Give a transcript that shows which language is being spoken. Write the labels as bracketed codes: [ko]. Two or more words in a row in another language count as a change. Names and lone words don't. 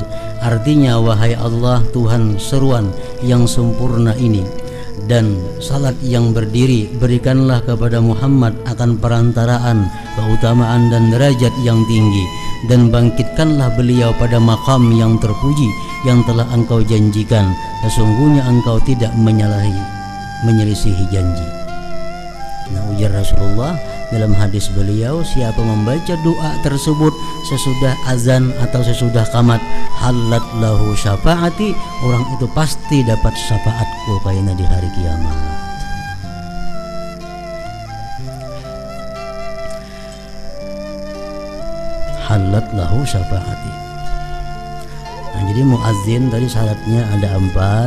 [id] Artinya, wahai Allah, Tuhan seruan yang sempurna ini dan salat yang berdiri, berikanlah kepada Muhammad akan perantaraan, keutamaan dan derajat yang tinggi, dan bangkitkanlah beliau pada makam yang terpuji yang telah engkau janjikan. Sesungguhnya engkau tidak menyelisihi janji. Nah, ujar Rasulullah dalam hadis beliau, siapa membaca doa tersebut sesudah azan atau sesudah qamat, [ar] حلت له شفاعتي, [id] orang itu pasti dapat syafaatku kaina di hari kiamat. [ar] حلت له شفاعتي. [id] Nah, jadi muazzin tadi syaratnya ada 4.